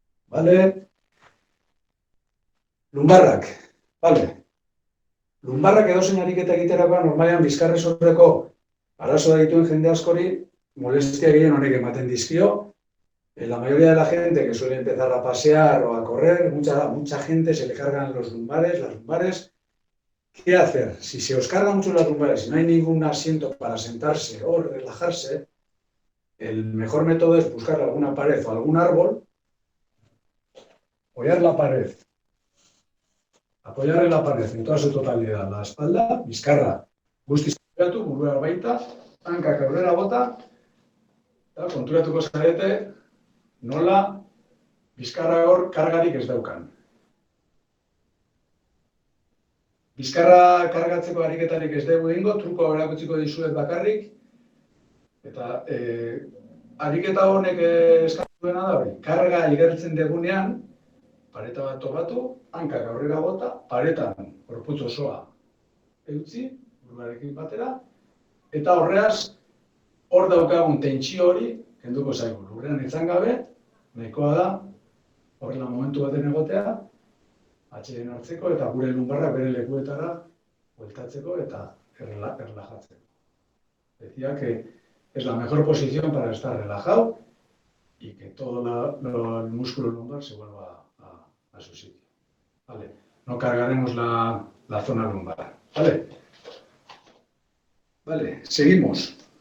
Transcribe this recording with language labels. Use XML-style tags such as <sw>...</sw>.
<es>Vale.</es> <eu>Lumbarrak. Vale. Lumbarrak edozein ariketa egiterakoan normalean bizkarrezurreko arazoa dituen jende askori molestia gehien honek ematen dizkio.</eu> <es>La mayoría de la gente que suele empezar a pasear o a correr, mucha gente se le cargan los lumbares, las lumbares. ¿Qué hacer? Si se os cargan mucho las lumbares y no hay ningún asiento para sentarse o relajarse, el mejor método es buscar alguna pared o algún árbol Apoyar la pared. Apoyar en la pared en toda su totalidad. La espalda,</es> <eu>bizkarra. Guztiz konturatu, burua baita, hankak aurrera bota, eta konturatuko zarete nola bizkarra hor kargarik ez daukan. Bizkarra kargatzeko ariketarik ez dugu egingo, trukoa erakutsiko dizuet bakarrik, eta ariketa honek eskatu duena da hori. Karga igertzen degunean, pareta bat topatu, hankak aurrera bota, paretan gorputz osoa eutzi, buruarekin batera, eta horreaz, hor daukagun tentsio hori, kenduko zaigu. Lurrean etzan gabe, nahikoa da, horrela momentu baten egotea, atxeden hartzeko eta gure lumbarra bere lekuetara bueltatzeko eta erlajatzeko.</eu> <es>Decía que es la mejor posición para estar relajado y que todo el músculo lumbar se vuelva a su sitio. ¿Vale? No cargaremos la zona lumbar. ¿Vale? Vale, seguimos.</es>